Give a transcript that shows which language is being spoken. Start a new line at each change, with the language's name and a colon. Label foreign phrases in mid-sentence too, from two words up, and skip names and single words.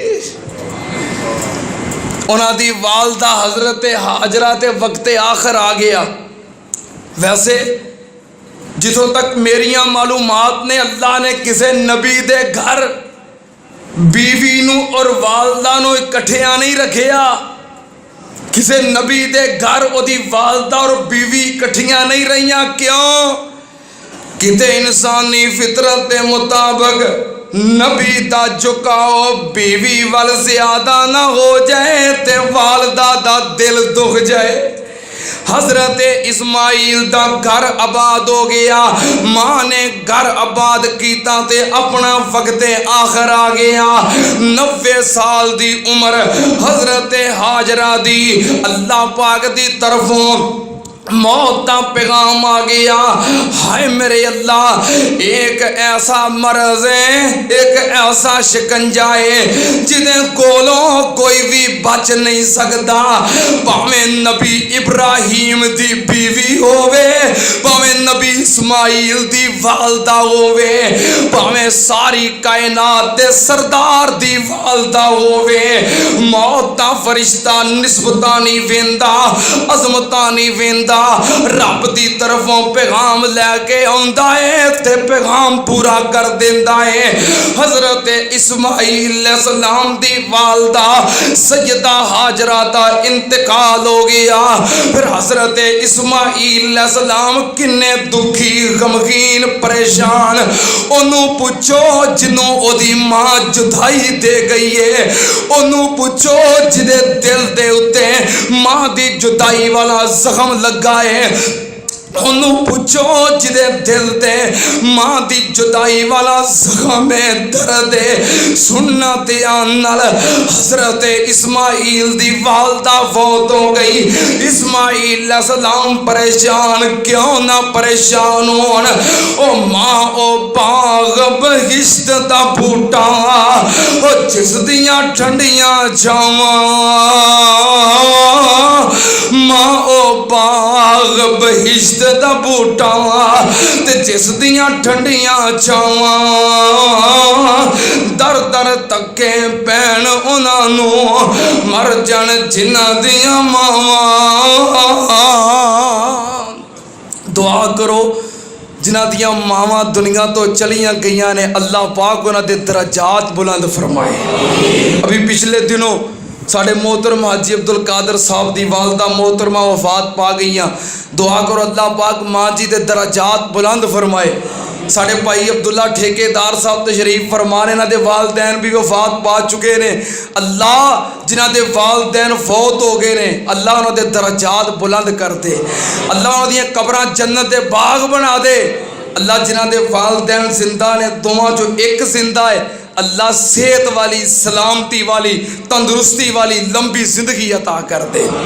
Punjabi: انہاں دی والدہ حضرت ہاجرہ تے وقت آخر آ گیا۔ ویسے جتوں تک میریاں معلومات نے، اللہ نے کسے نبی دے گھر بیوی نو اور والدہ نو اکٹھیاں نہیں رکھیا، کسے نبی دے گھر او دی والدہ اور بیوی اکٹھیاں نہیں رہیاں۔ کیوں؟ کتے انسانی فطرت دے مطابق نبی دا جھکاؤ بیوی وال زیادہ نہ ہو جائے تے والدہ دا دل دکھ جائے۔ حضرت اسماعیل دا گھر آباد ہو گیا، ماں نے گھر آباد کیتا تے اپنا وقت آخر آ گیا۔ 90 سال دی عمر حضرت ہاجرہ دی، اللہ پاک دی طرفوں موت کا پیغام آ گیا۔
Urdu: ہائے میرے اللہ، ایک ایسا مرض ہے، ایک ایسا شکنجہ ہے جنہیں کولوں کوئی بھی بچ نہیں سکتا۔
Punjabi: پاویں نبی ابراہیم دی بیوی ہووے، پاویں نبی اسماعیل دی والدہ ہووے، پاویں ساری کائنات دے سردار دی والدہ ہووے، موت دا فرشتہ نسبتاں نہیں ویندا، عظمتاں نہیں ویندا، بندہ رب دی طرفوں پیغام لے کے آندا ہے تے پیغام پورا کر دیندا ہے۔ حضرت اسماعیل
Arabic: علیہ السلام
Punjabi: دی والدہ سیدہ ہاجرہ دا انتقال ہو گیا۔ پھر حضرت اسماعیل
Arabic: علیہ السلام
Punjabi: کنے دکھی غمگین پریشان، انہوں پوچھو جنوں او دی ماں جدائی دے گئی ہے، انہوں پوچھو جدے دل دے اتے ماں دی جدائی والا زخم لگا ہے، انہوں پوچھو جدے دل دے ماں دی جدائی والا زخم درد سننا دیان نال حضرت اسماعیل دی والدہ فوت ہو گئی۔ اسماعیل
Arabic: علیہ السلام
Punjabi: پریشان کیوں نہ پریشان ہون، او ماں او باغ بہشت دا بوٹا او جس دیاں ٹھنڈیاں چھاواں، ماں او باغ بہشت دا بوٹا تے جس دیاں ٹھنڈیاں چھاواں، در در تکے پین انہاں نوں مر جان جنہاں دیاں ماواں۔ دعا کرو جنہاں دیاں ماواں دنیا تو چلیاں گئیاں نے، اللہ پاک انہاں دے درجات بلند فرمائے۔ ابھی پچھلے دنوں ساڑھے محترم حاجی عبدالقادر صاحب دی والدہ محترمہ وفات پا گئیاں، دعا کرو اللہ پاک ماں جی دے درجات بلند فرمائے۔ ساڑھے بھائی عبداللہ ٹھیکیدار صاحب تشریف فرمانے نہ دے والدین بھی وفات پا چکے نے، اللہ جنہ دے والدین فوت ہو گئے نے اللہ انہوں دے درجات بلند کر دے، اللہ انہوں دے قبران جنت دے باغ بنا دے، اللہ جنہ دے والدین زندہ نے دوواں جو ایک زندہ ہے اللہ صحت والی سلامتی والی تندرستی والی لمبی زندگی عطا کر دے۔